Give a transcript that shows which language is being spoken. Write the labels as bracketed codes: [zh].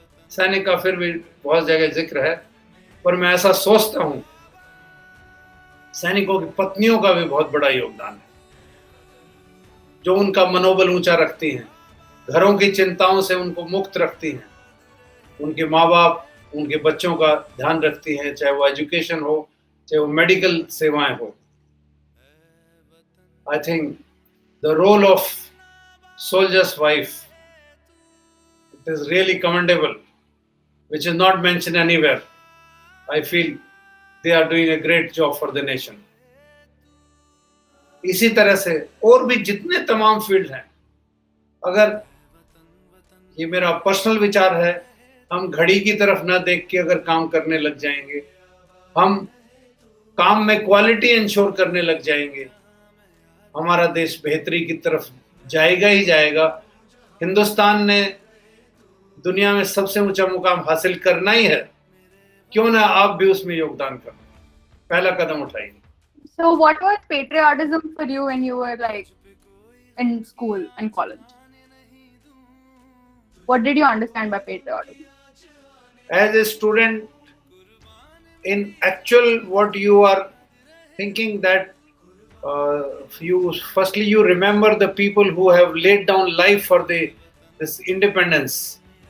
[hi] सैनिक का फिर भी बहुत जगह जिक्र है, पर मैं ऐसा सोचता हूं सैनिकों की पत्नियों का भी बहुत बड़ा योगदान है, जो उनका मनोबल ऊंचा रखती हैं, घरों की चिंताओं से उनको मुक्त रखती हैं, उनके माँ बाप, उनके बच्चों का ध्यान रखती हैं, चाहे वो एजुकेशन हो, चाहे वो मेडिकल सेवाएं हो। [en] I think the role of soldier's wife, it is really commendable, which is not mentioned anywhere. I feel they are doing a great job for the nation. [hi] इसी तरह से और भी जितने तमाम फील्ड हैं, अगर ये मेरा पर्सनल विचार है, हम घड़ी की तरफ ना देख के अगर काम करने लग जाएंगे, हम काम में क्वालिटी इंश्योर करने लग जाएंगे, हमारा देश बेहतरी की तरफ जाएगा ही जाएगा। हिंदुस्तान ने दुनिया में सबसे ऊंचा मुकाम हासिल करना ही है, क्यों ना आप भी उसमें योगदान करें, पहला कदम उठाइए। [en] So what was patriotism for you when you were like in school and college? What did you understand by patriotism? As a student, in actual what you are thinking that you remember the people who have laid down life for this independence.